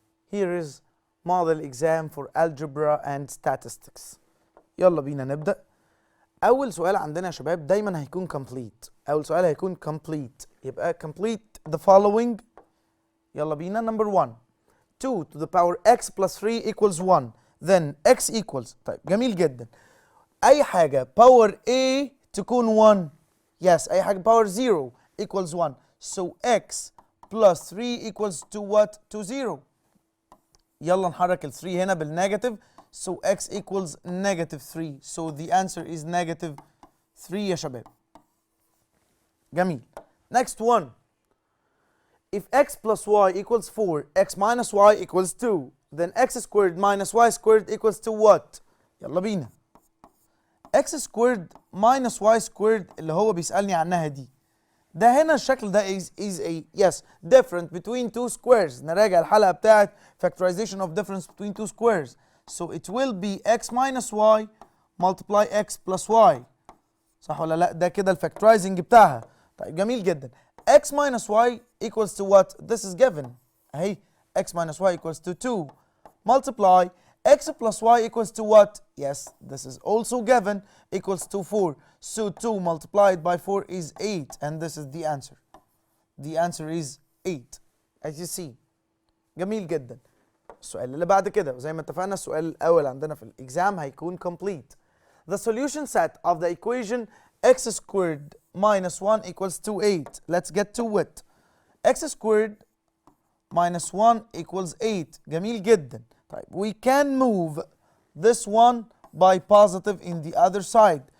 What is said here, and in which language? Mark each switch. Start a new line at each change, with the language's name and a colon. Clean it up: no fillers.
English: Here is model exam for algebra and statistics.
Arabic: يلا بينا نبدا. أول سؤال عندنا يا شباب دايما هيكون complete. أول سؤال هيكون complete، يبقى
English: complete the following.
Arabic: يلا بينا.
English: number 1 2 to the power x plus 3 equals 1 then x equals.
Arabic: طيب جميل جدا. أي حاجة power a تكون 1.
English: yes.
Arabic: أي حاجة
English: power 0 equals 1. so x plus 3 equals to what? to 0.
Arabic: يلا نحرك ال 3 هنا بالنيجاتيف.
English: So x equals negative 3. So the answer is negative 3
Arabic: يا شباب. جميل.
English: Next one. If x plus y equals 4, x minus y equals 2, then x squared minus y squared equals to what?
Arabic: يلا بينا.
English: x squared minus y squared
Arabic: اللي هو بيسألني عنها دي. ده هنا الشكل ده
English: is a yes difference between two squares.
Arabic: نراجع الحلقة بتاعت
English: factorization of difference between two squares. So it will be x minus y multiply x plus y.
Arabic: صح ولا لا؟ ده كده الفاكترايزنج بتاعها. طيب جميل جدا.
English: x minus y equals to what? This is given.
Arabic: اهي
English: x minus y equals to 2 multiply x plus y equals to what? Yes, this is also given, equals to 4. So 2 multiplied by 4 is 8 and this is the answer. The answer is 8 as you see.
Arabic: جميل جدا. السؤال اللي بعد كده وزي ما اتفقنا السؤال الأول عندنا في الإكزام هيكون complete.
English: The solution set of the equation x squared minus 1 equals to 8. Let's get to it. x squared minus 1 equals 8.
Arabic: جميل جدا. طيب
English: we can move this one by positive in the other side.